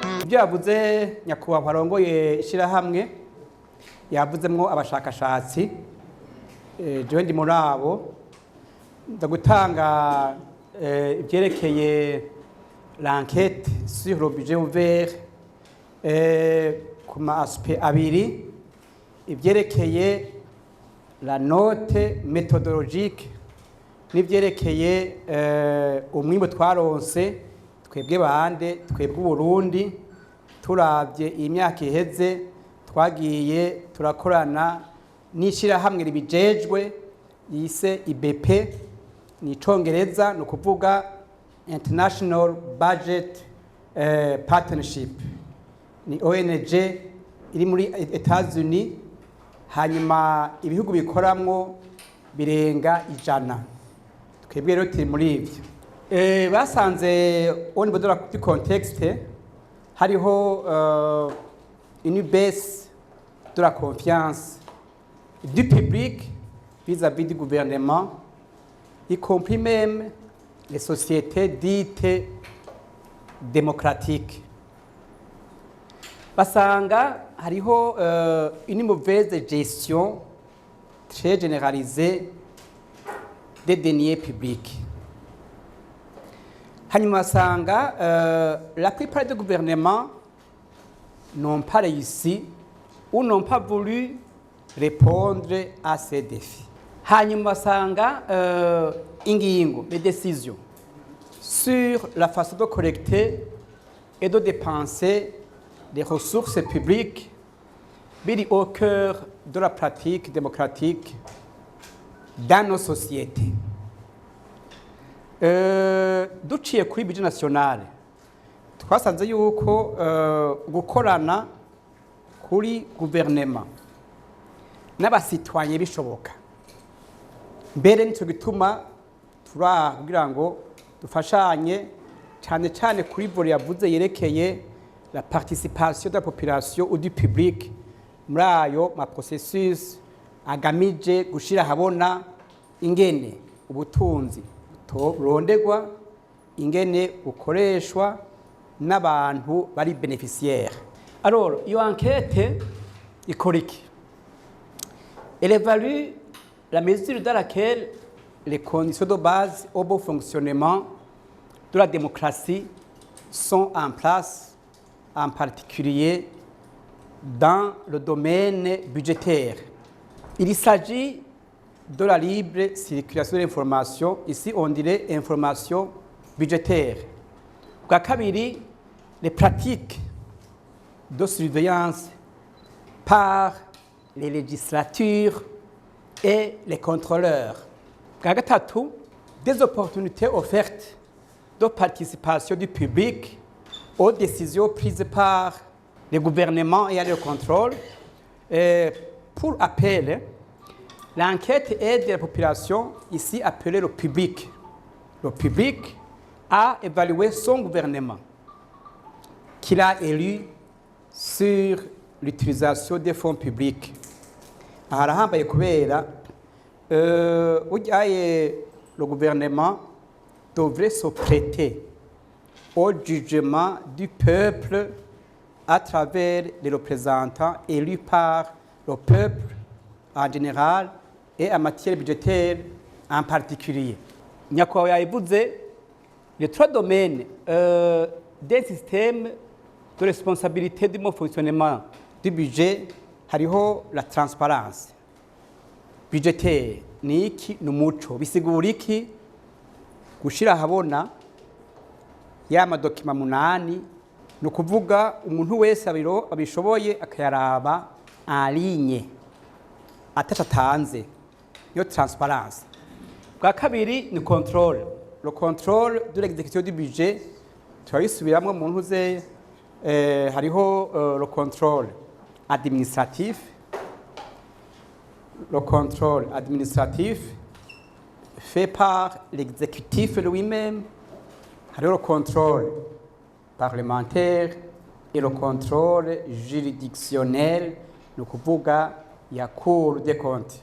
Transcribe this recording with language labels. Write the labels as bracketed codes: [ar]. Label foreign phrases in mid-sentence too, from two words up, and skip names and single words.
[rn] ibyo yavuze nyakubahwa arongoye ishyirahamwe yavuzemwo abashakashatsi jewe ndi muri abo ndagutanga ibyerekeye [fr] l'enquête sur le budget ouvert [rn] ku ma aspect abiri ibyerekeye [fr] la note méthodologique [rn] n'ibyerekeye umwimbo twaronse twebwe bande twebwe Burundi turavye imyaka iheze twagiye turakorana n'ishirahamwe ribijejwe yise IBP ni Congereza no kuvuga International Budget Partnership ni ONG iri muri Etats-Unis hanyuma ibihugu bikoramwo birenga [fr] 100 [rn] twebwe rero turi muri ivyo basanze [fr] au niveau du contexte hariho une baisse de la confiance du public vis-à-vis du gouvernement, y compris même les sociétés dites démocratiques. [rn] Basanga hariho [fr] une mauvaise gestion très généralisée des deniers publics. [rn] Hanyuma basanga [fr] la plupart des gouvernements n'ont pas réussi ou n'ont pas voulu répondre à ces défis. [rn] Hanyuma basanga ingingo, [fr] les décisions sur la façon de collecter et de dépenser des ressources publiques biri au cœur de la pratique démocratique dans nos sociétés. [rn] Duciye kuri [fr] budget national [rn] twasanze yuko gukorana kuri gouvernement n'abasitwanye bishoboka mbere nico gituma kugira ngo dufashanye cyane kuri volet yavuze yerekeye [fr] la participation de la population ou du public [rn] muri ayo ma processus agamije gushira habona ingene ubutunzi rondegwa ingene ukoreshwa n'abantu bari bénéficiaires. [fr] Alors, [rn] iyo enquête ikoriki [fr] elle évalue la mesure dans laquelle les conditions de base au bon fonctionnement de la démocratie sont en place, en particulier dans le domaine budgétaire. Il s'agit de la libre circulation de l'information. Ici, on dirait information budgétaire. [rn] Bwa kabiri, [fr] les pratiques de surveillance par les législatures et les contrôleurs. [rn] Bwa gatatu, [fr] des opportunités offertes de participation du public aux décisions prises par les gouvernements et à leur contrôle. Pour appel, l'enquête aide la population, ici appelée le public. Le public a évalué son gouvernement, qu'il a élu sur l'utilisation des fonds publics. [rn] Arahambaye kubera [fr] le gouvernement devrait se prêter au jugement du peuple à travers les représentants élus par le peuple en général et en matière budgétaire en particulier. [rn] Nyakubahwa yabivuze [fr] les trois domaines d'un système de responsabilité du bon fonctionnement du budget [rn] hariho [fr] la transparence budgétaire [rn] ni iki n'umuco bisigura iki gushira habona ya madokima 8 no kuvuga umuntu wese abishoboye akayaraba [fr] en ligne [rn] atatanze yo transparence. Bwa kabiri ni [fr] contrôle, le contrôle de l'exécution du budget [rn] turabisubiramwe mu ntuze hariho [fr] le contrôle administratif. Le contrôle administratif fait par l'exécutif lui-même, le contrôle parlementaire et le contrôle juridictionnel, le [rn] kuvuga ya [fr] Cour des comptes.